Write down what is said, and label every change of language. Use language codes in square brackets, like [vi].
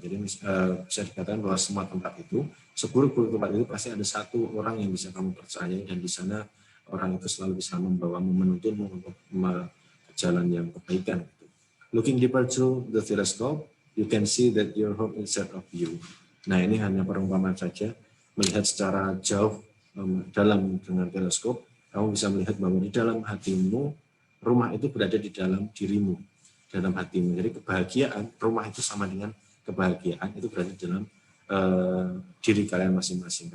[id] Jadi bisa dikatakan bahwa semua tempat itu, seburuk-buruk tempat itu pasti ada satu orang yang bisa kamu percayai, dan di sana orang itu selalu bisa membawamu, menuntunmu untuk jalan yang kebaikan. [en] Looking deeper through the telescope, you can see that your home inside of you. [id] Nah, ini hanya perumpamaan saja. Melihat secara jauh dalam dengan teleskop, kamu bisa melihat bahwa di dalam hatimu, rumah itu berada di dalam dirimu, dalam hatimu. Jadi kebahagiaan, rumah itu sama dengan kebahagiaan, itu berada di dalam diri kalian masing-masing.